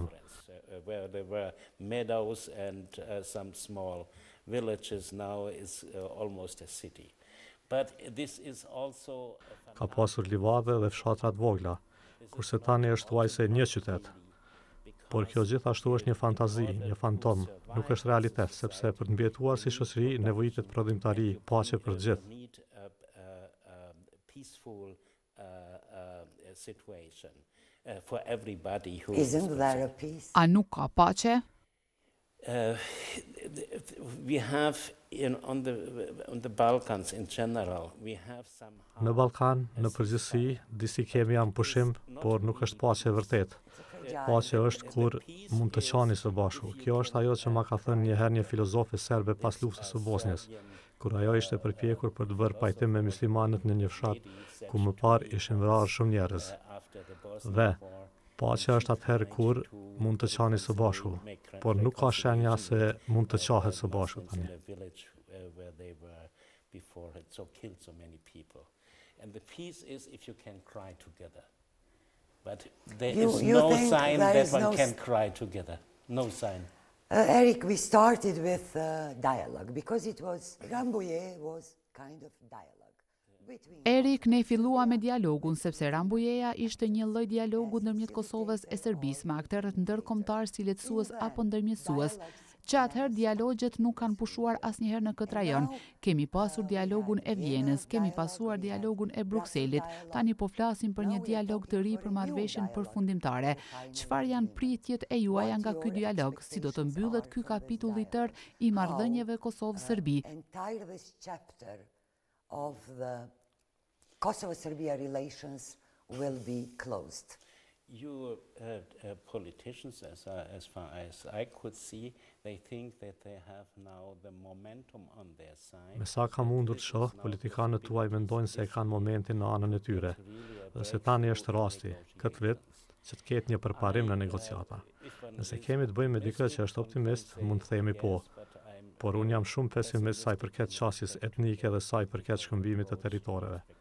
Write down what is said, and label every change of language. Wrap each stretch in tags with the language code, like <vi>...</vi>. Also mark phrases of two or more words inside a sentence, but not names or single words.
<en>Where there were meadows and some small villages, now is almost a city. But this is also.</en> <sq>Ka pasur livade dhe fshatra të vogla, kurse tani është thuajse një qytet. Por kjo gjithashtu është një fantazi, një fantom, nuk është realitet, sepse për të mbijetuar si shoqëri nevojitet prodhimtari, paqe për gjithë.</sq> <en>For everybody who Isn't there a peace?</en> <sq>A nuk ka paqe?</sq> <en>We have on the Balkans in general, we have somehow.</en> <sq>Në Ballkan, në përgjithësi, disi kemi janë pushim, por nuk është paqe vërtet. Paqe është kur mund të qani së bashku. Kjo është ajo që ma ka thënë njëherë një filozofe serbe pas luftës së Bosnjës, kur ajo ishte përpjekur për të bërë pajtim me muslimanët në një fshat ku më parë ishin vrarë shumë njerëz. Dhe paqja është atëherë kur mund të qani së bashku, por nuk ka shenja se mund të qahet së bashku tani.</sq> <en>And the peace is if you can cry together. But there is no sign that one can cry together. No sign. Eric, we started with dialogue because Rambujesë was kind of dialogue.</en> <sq>Erik, ne fillua me dialogun, sepse Rambujeja ishte një lloj dialogu ndërmjet Kosovës e Serbisë me aktorët ndërkombëtar si lehtësues apo ndërmjetësues, që atëherë dialogjet nuk kanë pushuar asnjëherë në këtë rajon. Kemi pasur dialogun e Vjenës, kemi pasur dialogun e Brukselit, tani po flasim për një dialog të ri për marrëveshjen përfundimtare. Çfarë janë pritjet e juaja nga ky dialog? Si do të mbyllet ky kapitull i tërë i marrëdhënieve Kosovë-Serbi?</sq> <en>Of the Kosovo-Serbia relations will be closed. You politicians, as far as I could see, they think that they have now the momentum on their side.</en> <sq>Me sa ka mundur të shoh, politikanët tuaj mendojnë se e kanë momentin në anën e tyre, dhe se tani është rasti, këtë vit, që të ketë një përparim në negociata. Nëse kemi të bëjmë me dikë që është optimist, mund të themi po, por unë jam shumë pesimist sa i përket qasjes etnike dhe sa i përket shkëmbimit të territoreve.</sq>